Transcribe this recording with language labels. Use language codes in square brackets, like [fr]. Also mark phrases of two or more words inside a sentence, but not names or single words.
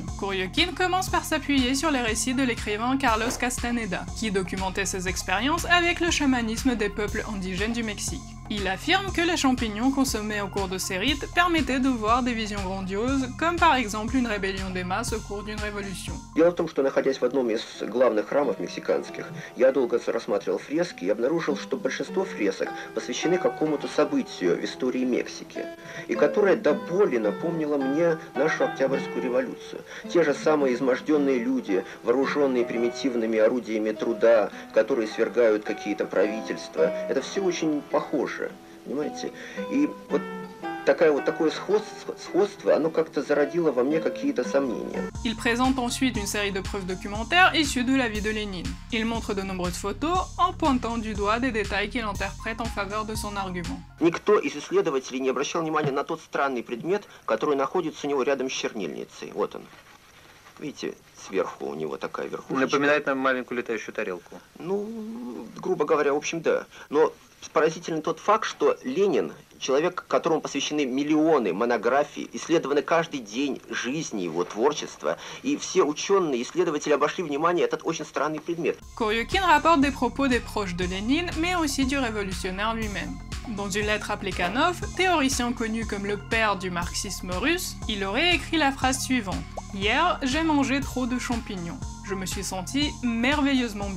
[fr] Koryokhin commence par s'appuyer sur les récits de l'écrivain Carlos Castaneda, qui documentait ses expériences avec le chamanisme des peuples indigènes du Mexique. Il affirme que les champignons consommés au cours de ces rites permettaient de voir des visions grandioses, comme par exemple une rébellion des masses au cours d'une révolution. [ru] Дело в том, что, находясь в одном из главных храмов мексиканских, я долго рассматривал фрески и обнаружил, что большинство фресок посвящены какому-то событию в истории Мексики, и которое до боли напомнило мне нашу Октябрьскую революцию. Те же самые изможденные люди, вооруженные примитивными орудиями труда, которые свергают какие-то правительства, это все очень похоже. Понимаете? И вот такое сходство, оно как-то зародило во мне какие-то сомнения. [fr] Il présente ensuite une série de preuves documentaires issues de la vie de Lénine. Il montre de nombreuses photos en pointant du doigt des détails qu'il interprète en faveur de son argument. [ru] Никто из исследователей не обращал внимания на тот странный предмет, который находится у него рядом с чернильницей. Вот он. Видите, сверху у него такая верхушечка. Напоминает нам маленькую летающую тарелку. Ну, грубо говоря, в общем, да. Но поразительный тот факт, что Ленин, человек, которому посвящены миллионы монографий, исследованы каждый день жизни его, творчества, и все ученые, исследователи обошли внимание этот очень странный предмет. [fr] Koryokhin rapporte des propos des proches de Lénine, mais aussi du révolutionnaire lui-même. Dans une lettre à Plekhanov, théoricien connu comme le père du marxisme russe, il aurait écrit la phrase suivante. « Hier, j'ai mangé trop de champignons. Je me suis senti merveilleusement bien.